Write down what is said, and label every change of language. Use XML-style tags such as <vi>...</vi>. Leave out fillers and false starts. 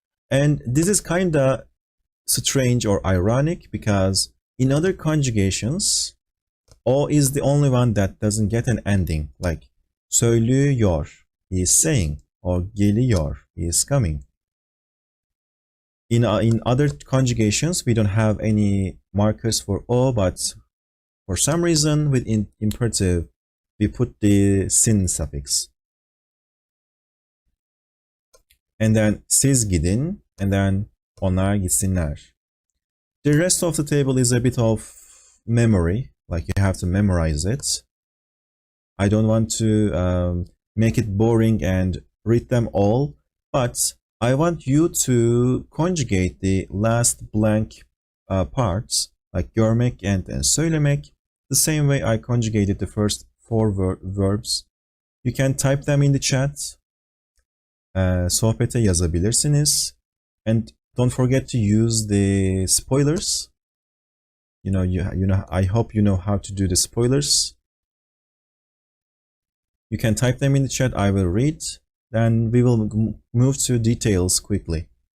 <en>And this is kind of strange or ironic because in other conjugations, o is the only one that doesn't get an ending, like söylüyor, he is saying, or geliyor, he is coming. In other conjugations, we don't have any markers for o, but for some reason with imperative, we put the sin suffix. And then</en> <tr>siz gidin,</tr> <en>and then</en> <tr>onlar gitsinler.</tr> <en>The rest of the table is a bit of memory, like you have to memorize it. I don't want to make it boring and read them all, but I want you to conjugate the last blank parts, like görmek and söylemek, the same way I conjugated the first four verbs. You can type them in the chat.</en> <tr>Sohbete yazabilirsiniz.</tr> <en>And don't forget to use the spoilers. You know, I hope you know how to do the spoilers. You can type them in the chat, I will read. Then we will move to details quickly.</en>